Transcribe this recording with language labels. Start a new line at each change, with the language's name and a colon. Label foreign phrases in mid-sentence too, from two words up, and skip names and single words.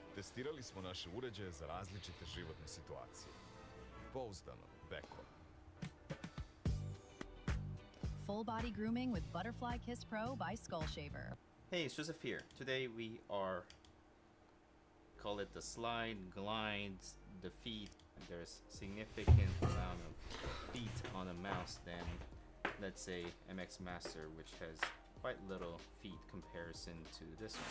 Serbian: Testirali smo naše uređaje za različite životne situacije. Pouzdano, Beko.
English: Full body grooming with Butterfly Kiss Pro by Skull Shaver. Hey, it's Joseph here. Today we are, call it the slide, glide, the feet. There's significant amount of feet on a mouse than, let's say, MX Master, which has quite little feet comparison to this one.